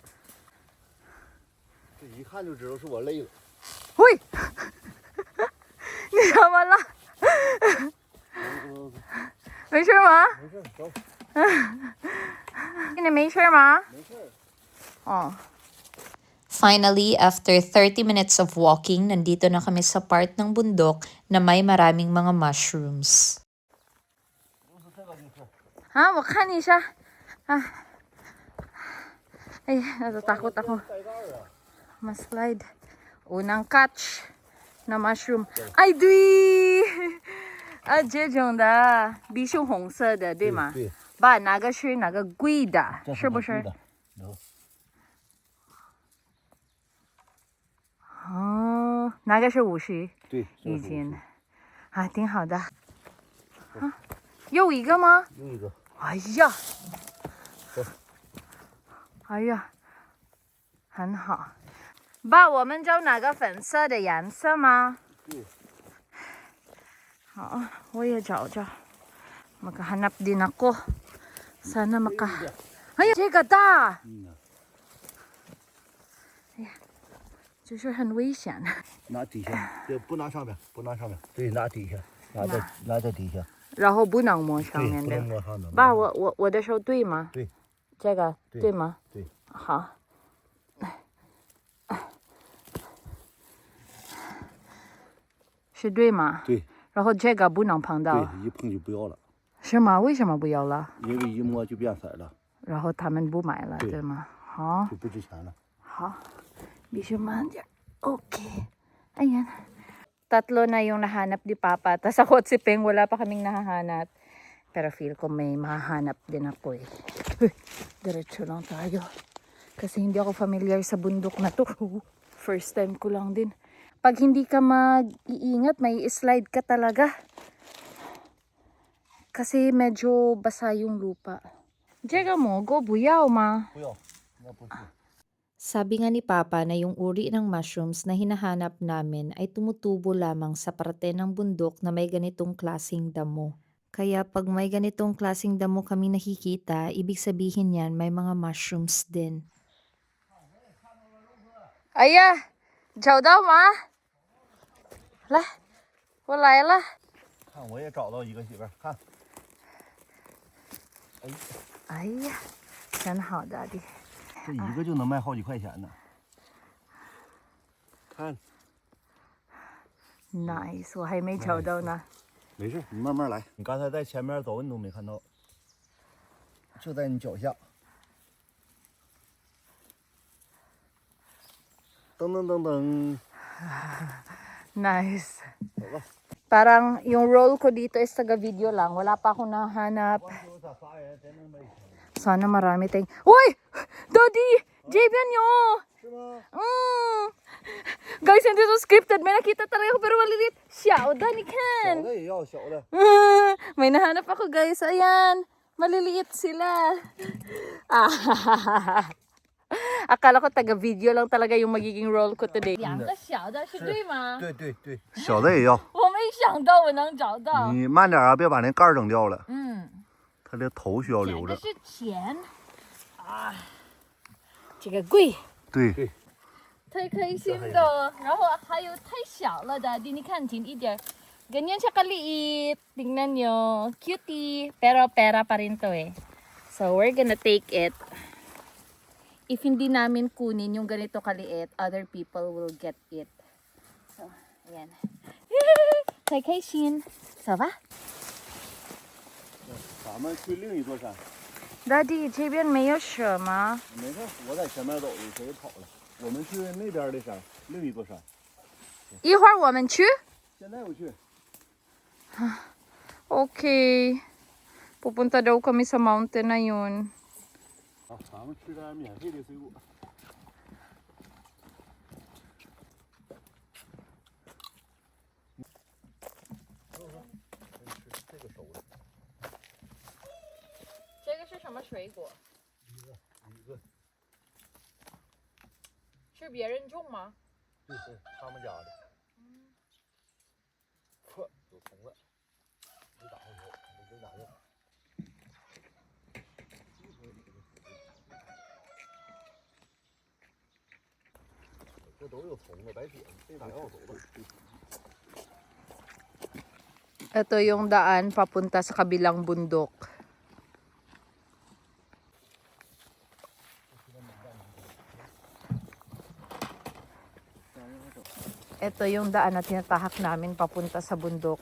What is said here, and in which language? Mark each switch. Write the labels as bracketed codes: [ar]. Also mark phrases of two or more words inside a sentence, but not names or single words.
[zh] 这一看就知道是我累了。喂，你怎么了？没事吗？没事，走。你没事吗？没事。哦。 [en] Finally, after 30 minutes of walking, [tl] nandito na kami sa part ng bundok na may maraming mga mushrooms. [zh] 啊，我看一下。啊，哎呀 ， [tl] natatakot ako. Ma-slide. Unang catch na mushroom. [zh] 哎，对，啊，这种的，必须红色的，对吗？对。爸，哪个是哪个贵的？是不是？哦，哪个是50？对，一斤。啊，挺好的。啊，又一个吗？又一个。哎呀，哎呀，很好。爸，我们找哪个粉色的颜色吗？对。好，我也找找。 [tl] Maghahanap din ako. Sana maka... Ay, [zh] 这个大。哎呀，就是很危险。拿底下，对，不拿上面，不拿上面，对，拿底下，拿在底下。然后不能摸上面的。不能摸上面。爸，我的手对吗？对。这个对吗？对。好。 是对吗？对然后这个不能碰到，对，一碰就不要了，是吗？为什么不要了？因为一摸就变色了，然後他們不買了，對對嗎？好，就不值錢了。好，必須慢點。Okay. Ayan. [tl] Tatlo na yung nahanap ni Papa. Tapos ako at si Peng, wala pa kaming nahahanap. Pero feel ko may mahanap din ako eh. Uy, diretso lang tayo. Kasi hindi ako familiar sa bundok na to. First time ko lang din. Pag hindi ka mag-iingat, may slide ka talaga. Kasi medyo basa yung lupa. Diyan mo, go buyaw ma. [zh] 不要，那不是。 [tl] Sabi nga ni Papa na yung uri ng mushrooms na hinahanap namin ay tumutubo lamang sa parte ng bundok na may ganitong klasing damo. Kaya pag may ganitong klasing damo kami nakikita, ibig sabihin yan may mga mushrooms din. [zh] 哎呀，找到吗？来，我来了。看，我也找到一个媳妇儿，看，哎呀，真好的的。这一个就能卖好几块钱呢。看， Nice，我还没找到呢。没事，你慢慢来。你刚才在前面走，你都没看到，就在你脚下。噔噔噔噔， Nice. 走吧。 [tl] Parang yung role ko dito is taga-video lang. Wala pa akong nahanap. [zh] 光有咋仨人在那卖钱？ [tl] Sana marami tayong... Uy! Daddy! Javian nyo! [zh] 是吗？ [tl] Guys, hindi to scripted. May nakita talaga ako pero malilit. [zh] 小的，你小 Ken. 的也要，小的。 [tl] May nahanap ako guys. Ayan. Maliliit sila. Akala ko taga-video lang talaga yung magiging role ko today. [zh] 两个小的是对吗？对对对，小的也要。我没想到我能找到。你慢点啊，别把那盖儿整掉了。嗯，它这头需要留着。捡的是钱啊，这个贵，对，太开心的。然后还有太小了的，你看近一点。 [tl] Ganyan siya kaliit. Tingnan nyo. Cutie. Pero pera pa rin to eh. [en] So we're gonna take it. [tl] If hindi namin kunin yung ganito kaliit, [en] other people will get it. So, [tl] ayan. [zh] 太开心。走吧。咱们去另一座山。 Daddy，这边没有蛇吗？没事，我在前面走的，谁跑了？我们去那边的山，另一座山。一会儿我们去。现在我去。 [en] Okay. [tl] Pupunta daw kami sa mountain na yun. [zh] 啊，咱们吃点免费的水果。这个熟的，这个是什么水果？一个，是别人种吗？对对，他们家的。嚯，有虫子，没打回头，没打用。这都有虫子，白铁，没打药走了。 [tl] Ito yung daan papunta sa kabilang bundok. Ito yung daan na tinatahak namin papunta sa bundok.